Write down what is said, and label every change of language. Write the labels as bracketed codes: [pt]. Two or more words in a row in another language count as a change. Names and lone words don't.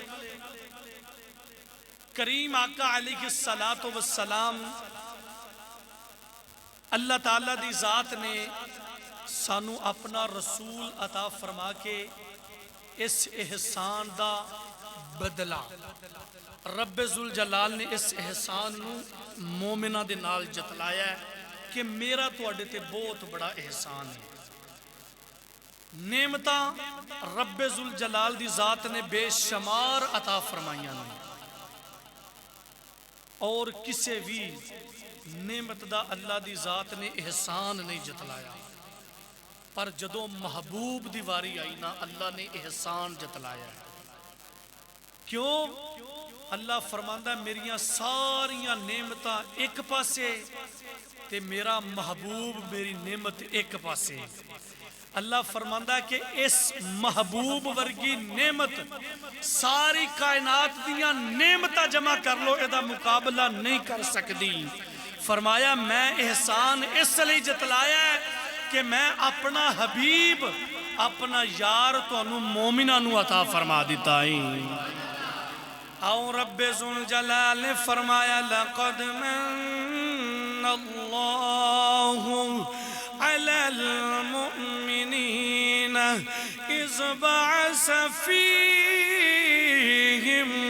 [pa] کریم آقا [ar] علیہ الصلوۃ والسلام [pa] اللہ تعالیٰ دی ذات نے سانو اپنا رسول عطا فرما کے اس احسان دا بدلہ رب ذوالجلال نے اس احسان نو مومنہ دے نال جتلایا ہے کہ میرا تو اڈے تے بہت بڑا احسان ہے نعمتاں رب ذوالجلال دی ذات نے بے شمار عطا فرمائیاں نے اور کسے بھی نعمت دا اللہ دی ذات نے احسان نہیں جتلایا پر جدوں محبوب دی واری آئی نا اللہ نے احسان جتلایا ہے کیوں اللہ فرماندہ ہے میریاں ساریاں نعمتاں ایک پاسے تے میرا محبوب میری نعمت ایک پاسے اللہ فرماندہ ہے کہ اس محبوب ورگی نعمت ساری کائنات دیاں نعمتہ جمع کر لو ایدہ مقابلہ نہیں کر سکتی فرمایا میں احسان اس لئے جتلایا ہے کہ میں اپنا حبیب اپنا یار تو انہوں مومنہ نو عطا فرما دیتا ہی اور رب ذوالجلال نے فرمایا [ar] لقد من اللہ علی المؤمنین اذ بعث فیہم